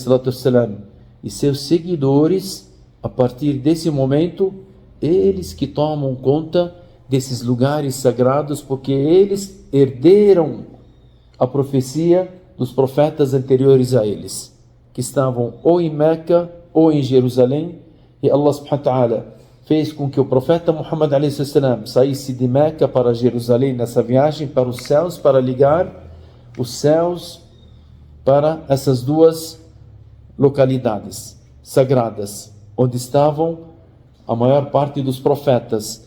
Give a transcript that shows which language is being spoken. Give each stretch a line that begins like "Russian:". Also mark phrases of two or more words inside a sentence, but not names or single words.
Portuguese: e seus seguidores, a partir desse momento, eles que tomam conta desses lugares sagrados, porque eles herderam a profecia dos profetas anteriores a eles, que estavam ou em Meca ou em Jerusalém. E Allah
Arabic: سبحانه وتعالى
Portuguese: fez com que o profeta Muhammad a.s. saísse de Meca para Jerusalém nessa viagem para os céus, para ligar os céus para essas duas localidades sagradas, onde estavam a maior parte dos profetas.